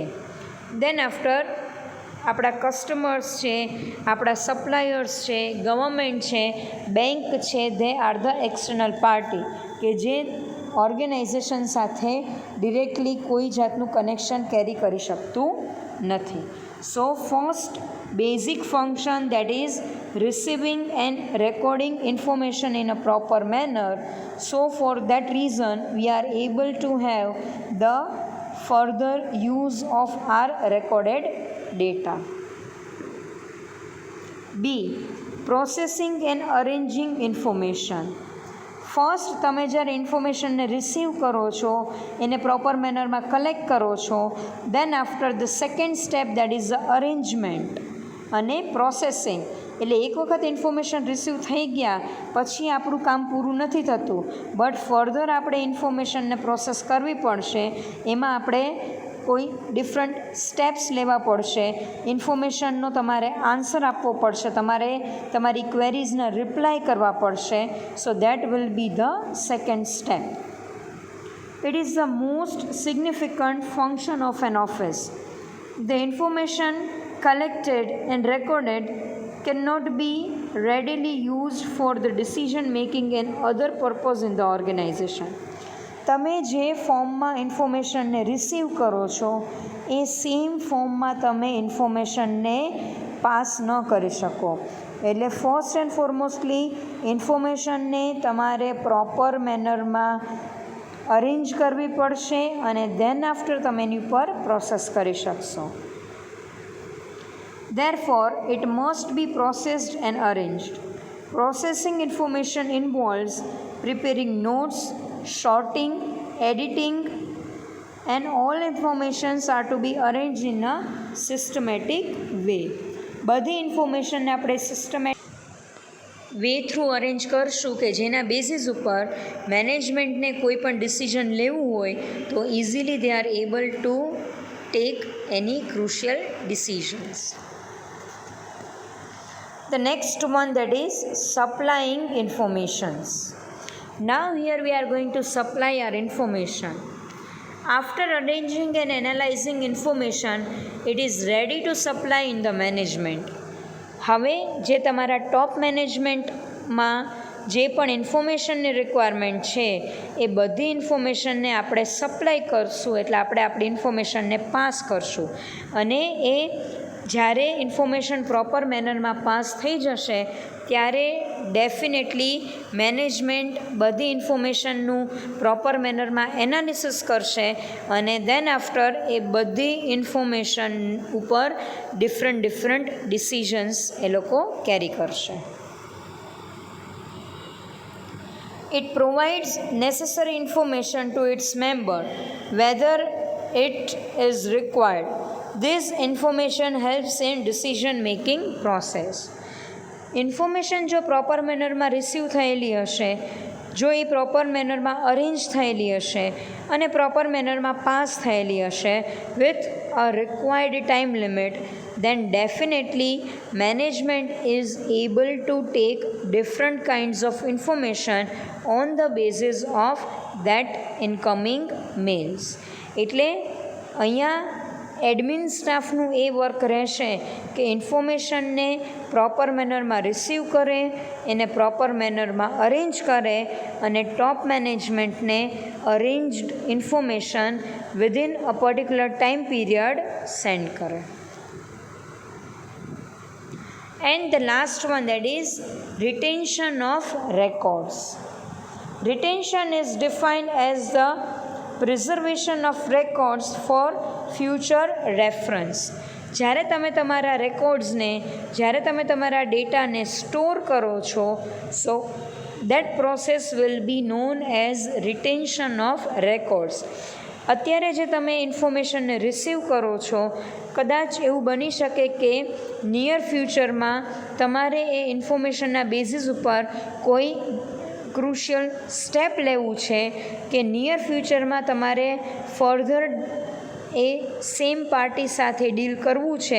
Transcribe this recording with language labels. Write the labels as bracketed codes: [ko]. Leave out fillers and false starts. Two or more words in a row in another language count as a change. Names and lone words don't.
[en] then after [gu] આપણા કસ્ટમર્સ છે, આપણા સપ્લાયર્સ છે, ગવર્મેન્ટ છે, બેંક છે, [en] they are the external party [gu] કે જે ઓર્ગેનાઇઝેશન સાથે ડિરેક્ટલી કોઈ જાતનું [en] connection carry [gu] કરી શકતું નથી. [en] so first basic function that is receiving and recording information in a proper manner. So for that reason we are able to have the further use of our recorded data. B. Processing and arranging information. [gu] ફર્સ્ટ તમે જ્યારે ઇન્ફોર્મેશનને રિસીવ કરો છો, એને [en] proper mannerમાં [gu] કલેક્ટ કરો છો, [en] then after the second step that is the arrangement [gu] અને પ્રોસેસિંગ. એટલે એક વખત ઇન્ફોર્મેશન રિસીવ થઈ ગયા પછી આપણું કામ પૂરું નથી થતું, [en] but further [gu] આપણે ઇન્ફોર્મેશનને પ્રોસેસ કરવી પડશે. એમાં આપણે કોઈ [en] different steps [gu] લેવા પડશે, ઇન્ફોર્મેશનનો તમારે આન્સર આપવો પડશે, તમારે તમારી ક્વેરીઝના રિપ્લાય કરવા પડશે. [en] so that will be the second step. it is the most significant function of an office. the information collected and recorded cannot be readily used for the decision making and other purpose in the organization. [gu] તમે જે ફોર્મમાં ઇન્ફોર્મેશનને રિસીવ કરો છો એ [en] same formમાં [gu] તમે ઇન્ફોર્મેશનને પાસ ન કરી શકો. એટલે [en] first and foremostly [gu] ઇન્ફોર્મેશનને તમારે [en] proper mannerમાં [gu] અરેન્જ કરવી પડશે અને [en] then after [gu] તમે એની ઉપર પ્રોસેસ કરી શકશો. [en] Therefore, it must be processed and arranged. Processing information involves preparing notes, sorting, editing, and all informations are to be arranged in a systematic way. [gu] બધી ઇન્ફોર્મેશનને આપણે [en] systematic way through [gu] અરેન્જ કરશું કે જેના બેઝિસ ઉપર મેનેજમેન્ટને કોઈ પણ ડિસિઝન લેવું હોય તો [en] easily they are able to take any crucial decisions. The next one, that is supplying informations. Now here we are going to supply our information. After arranging and analyzing information, it is ready to supply in the management. [gu] હવે જે તમારા [en] top managementમાં [gu] જે પણ ઇન્ફોર્મેશનની રિક્વાયરમેન્ટ છે એ બધી ઇન્ફોર્મેશનને આપણે સપ્લાય કરશું, એટલે આપણે આપણી ઇન્ફોર્મેશનને પાસ કરશું અને એ જ્યારે ઇન્ફોર્મેશન [en] proper mannerમાં [gu] પાસ થઈ જશે ત્યારે [en] definitely management [gu] બધી ઇન્ફોર્મેશનનું [en] proper mannerમાં [gu] એનાલિસિસ કરશે અને [en] then after [gu] એ બધી ઇન્ફોર્મેશન ઉપર [en] different decisions [gu] એ લોકો કેરી કરશે. [en] It provides necessary information to its member whether it is required. This information helps in decision making process. [gu] ઇન્ફોર્મેશન જો [en] proper mannerમાં [gu] રિસીવ થયેલી હશે, જો એ [en] proper mannerમાં [gu] અરેન્જ થયેલી હશે અને [en] proper mannerમાં [gu] પાસ થયેલી હશે [en] with a required time limit, then definitely management is able to take different kinds of information on the basis of that incoming mails. [gu] એટલે અહીંયા [en] admin staffનું [gu] એ વર્ક રહેશે કે ઇન્ફોર્મેશનને [en] proper mannerમાં [gu] રિસીવ કરે, એને [en] proper mannerમાં [gu] અરેન્જ કરે અને [en] top managementને arranged information within a particular time period send [gu] કરે. [en] And the last one, that is retention of records. Retention is defined as the preservation of records for future reference. [gu] જ્યારે તમે તમારા રેકોર્ડ્સને, જ્યારે તમે તમારા ડેટાને સ્ટોર કરો છો, સો [en] that process will be known as retention of records. [gu] અત્યારે જે તમે ઇન્ફોર્મેશનને રિસીવ કરો છો, કદાચ એવું બની શકે કે [en] near futureમાં [gu] તમારે એ ઇન્ફોર્મેશનના બેઝિસ ઉપર કોઈ [en] crucial step [gu] લેવું છે કે [en] near futureમાં [gu] તમારે ફર્ધર એ [en] same party [gu] સાથે ડીલ કરવું છે.